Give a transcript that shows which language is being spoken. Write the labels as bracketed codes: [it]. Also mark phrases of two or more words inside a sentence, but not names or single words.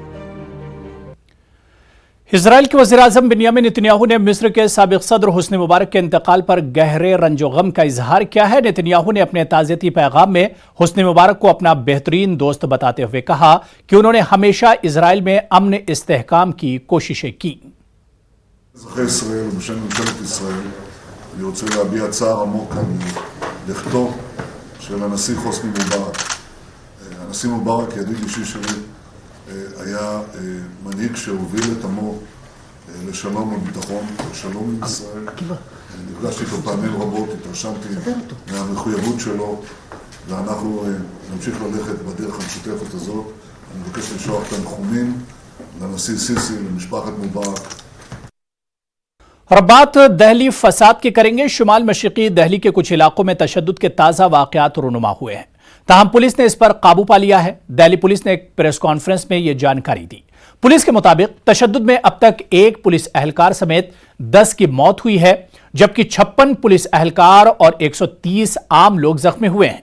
[ur] اسرائیل کے وزیر اعظم بنیامین نتنیاہو نے مصر کے سابق صدر حسنی مبارک کے انتقال پر گہرے رنج و غم کا اظہار کیا ہے۔ نتنیاہو نے اپنے تعزیتی پیغام میں حسنی مبارک کو اپنا بہترین دوست بتاتے ہوئے کہا کہ انہوں نے ہمیشہ اسرائیل میں امن استحکام کی کوششیں کی۔ [he] אזרחי ישראל ובשם ממשלת ישראל אני רוצה להביע צער עמוק על לכתו של הנשיא חוסני מובארק. הנשיא מובארק, ידיד אישי שלי, היה מנהיג שהוביל את עמו לשלום וביטחון, לשלום עם ישראל. נפגשתי איתו פעמים רבות, התרשמתי מהמחויבות שלו, ואנחנו נמשיך ללכת בדרך המשותפת הזאת. אני מבקש לשלוח תנחומים לנשיא סיסי, למשפחת מובארק. [ur] اور بات دہلی فساد کی کریں گے۔ شمال مشرقی دہلی کے کچھ علاقوں میں تشدد کے تازہ واقعات رونما ہوئے ہیں، تاہم پولیس نے اس پر قابو پا لیا ہے۔ دہلی پولیس نے ایک پریس کانفرنس میں یہ جانکاری دی۔ پولیس کے مطابق تشدد میں اب تک 1 پولیس اہلکار سمیت 10 کی موت ہوئی ہے، جبکہ 56 پولیس اہلکار اور 130 عام لوگ زخمی ہوئے ہیں۔